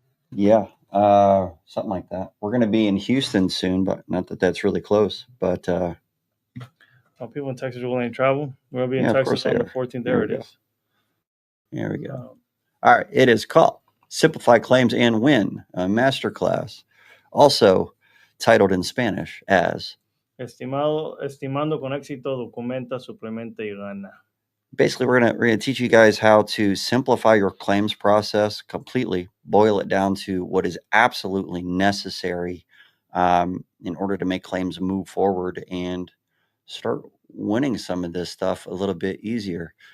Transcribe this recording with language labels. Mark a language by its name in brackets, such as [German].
[English] Yeah, something like that. We're going to be in Houston soon, but not that that's really close. But people in Texas are willing to travel. We'll be in Texas on the 14th. There it is. There we go. All right. It is called Simplify Claims and Win, a masterclass, also titled in Spanish as [Spanish] Estimando con éxito, documenta, suplementa y gana. [English] Basically, we're gonna teach you guys how to simplify your claims process completely, boil it down to what is absolutely necessary in order to make claims move forward and start winning some of this stuff a little bit easier.